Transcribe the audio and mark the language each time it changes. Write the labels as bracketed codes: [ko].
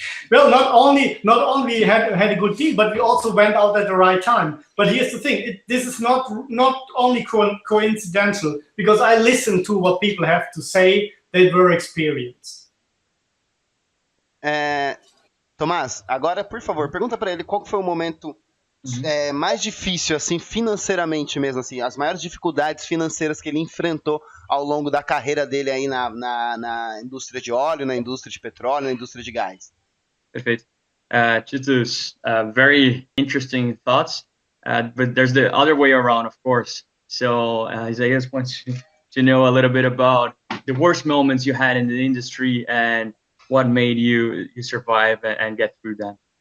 [en] well, not only we had a good deal, but we also went out at the right time. But here's the thing: this is not only coincidental, because I listened to what people have to say. They were experienced. [pt] Tomás, agora, por favor, pergunta para ele qual foi o momento mais difícil, assim, financeiramente mesmo, assim, as maiores dificuldades financeiras que ele enfrentou ao longo da carreira dele aí na indústria de óleo, na indústria de petróleo, na indústria de gás. [en] Perfect. Titus, very interesting thoughts, but there's the other way around, of course. So Isaias wants to know a little bit about the worst moments you had in the industry and what made you survive and get through that.